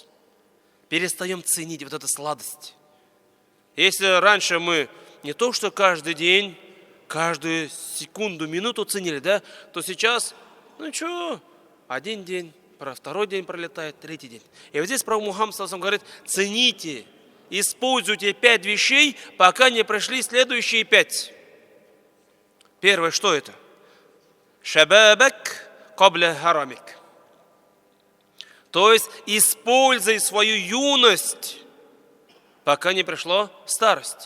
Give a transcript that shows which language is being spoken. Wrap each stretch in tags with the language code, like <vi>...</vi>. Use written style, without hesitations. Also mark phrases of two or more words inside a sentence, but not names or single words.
<ru>Перестаем ценить вот эту сладость. Если раньше мы не то что каждый день, каждую секунду, минуту ценили, да, то сейчас, один день, второй день пролетает, третий день. И вот здесь пророк Мухаммад</ru> <ar>صلى الله عليه وسلم</ar> <ru>говорит: цените, используйте 5 вещей, пока не пришли следующие 5. Первое, что это?</ru> <ar>شبابك قبل هرمك.</ar> <ru>То есть используй свою юность, пока не пришла старость.</ru>